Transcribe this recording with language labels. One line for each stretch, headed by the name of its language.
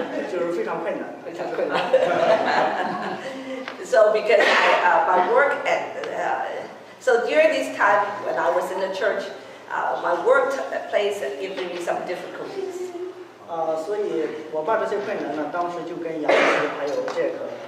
Chinese: 就是非常困难，非常困难。
English: So because my work so during this time when I was in the church, my workplace gave me some difficulties.
Chinese: 所以我把这些困难呢，当时就跟杨老师还有这个